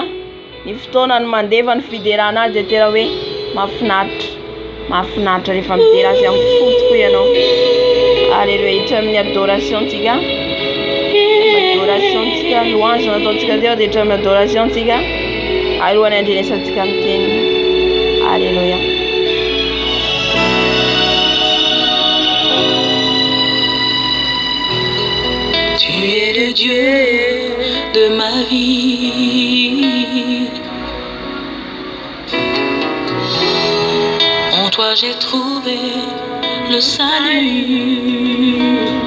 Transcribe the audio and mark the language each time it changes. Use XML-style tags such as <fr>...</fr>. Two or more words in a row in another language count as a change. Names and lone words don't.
<mg>Ny fotoana ny mandeva ny fiderana azy dia tena hoe mahafinaritra. Mahafinaritra rehefa midera azy amin'ny fotoko ianao. Halleluja. Hiditra amin'ny adoration tsika. Adoration tsika, louange nataontsika teo dia hiditra amin'ny adoration tsika. Alohan'ny andrenesantsika amin'ny teny. Halleluja.</mg> <fr>Tu es le Dieu de ma vie. En toi j'ai trouvé le salut.</fr>